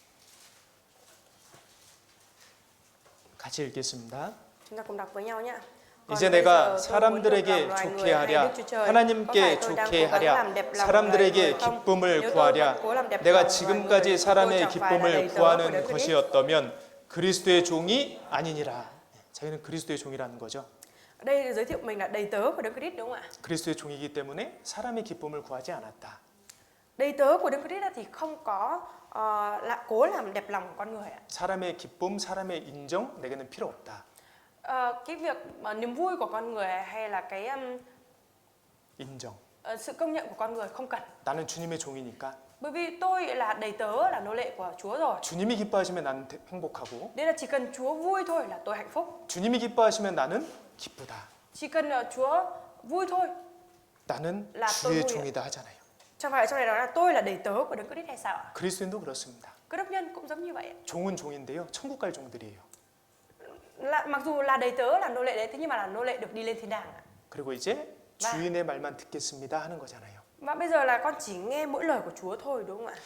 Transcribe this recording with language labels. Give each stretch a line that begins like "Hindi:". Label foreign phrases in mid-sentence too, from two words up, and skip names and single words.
Korean: 같이 읽겠습니다.
Vietnamese: Chúng ta cùng đọc với nhau nhé.
Korean: 이제 내가 사람들에게 좋게 하랴, 하나님께 좋게 하랴, 사람들에게 기쁨을 구하랴. 내가 지금까지 사람의 기쁨을 구하는 것이었다면 그리스도의 종이 아니니라. 자기는 그리스도의 종이라는 거죠.
Vietnamese: Ở đây giới thiệu mình là đầy tớ của Đấng Christ đúng không ạ?
Korean: 그리스도의 종이기 때문에 사람의 기쁨을 구하지 않았다.
Vietnamese: Đầy tớ của Đấng Christ thì không có cố làm đẹp lòng con người ạ.
Korean: 사람의 기쁨, 사람의 인정 내게는 필요 없다.
Vietnamese: Cái việc mà niềm vui của con người hay là cái
Korean: 인정.
Vietnamese: sự công nhận của con người không cần.
Korean: 나는 주님의 종이니까.
Vietnamese: Bởi vì tôi là đầy tớ, là nô lệ của Chúa rồi.
Korean: 주님이 기뻐하시면 나는 행복하고.
Vietnamese: Nên là chỉ cần Chúa vui thôi là tôi hạnh phúc.
Korean: 주님이 기뻐하시면 나는 기쁘다.
Vietnamese: Chỉ cần Chúa vui thôi.
Korean: 나는
Vietnamese: là
Korean: 주의 종이다 하잖아요.
Vietnamese: Chẳng phải trong này nói là tôi là đầy tớ của Đấng Christ hay sao ạ?
Korean: 그리스도인도 그렇습니다.
Vietnamese: Cơ đốc nhân cũng giống như vậy.
Korean: 종은 종인데요. 천국 갈 종들이에요.
Vietnamese: Mặc dù là đầy tớ là nô lệ đấy, thế nhưng mà là nô lệ được đi lên thiên đàng.
Korean: 그리고 이제 주인의 말만 듣겠습니다 하는 거잖아요.
Vietnamese: Và bây giờ là con chỉ nghe mỗi lời của Chúa thôi đúng không ạ?